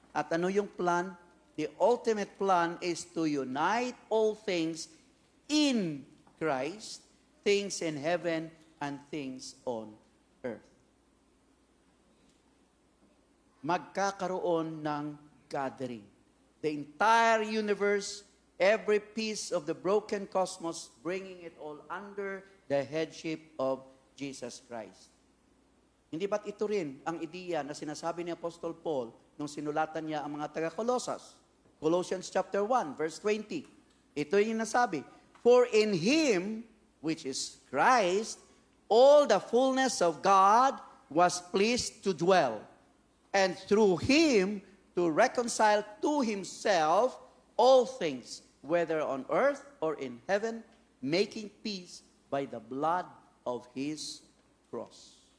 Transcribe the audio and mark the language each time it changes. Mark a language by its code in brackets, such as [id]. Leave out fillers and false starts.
[tl] At ano yung plan? [en] The ultimate plan is to unite all things in Christ, things in heaven and things on earth. [tl] Magkakaroon ng gathering. [en] The entire universe, every piece of the broken cosmos, bringing it all under the headship of Jesus Christ. [tl] Hindi ba't ito rin ang ideya na sinasabi ni Apostol Paul nung sinulatan niya ang mga taga-Colosas? [en] Colossians chapter 1, verse 20. [tl] Ito yung nasabi, [en] "For in Him, which is Christ, all the fullness of God was pleased to dwell, and through Him to reconcile to Himself all things, whether on earth or in heaven, making peace by the blood of His cross."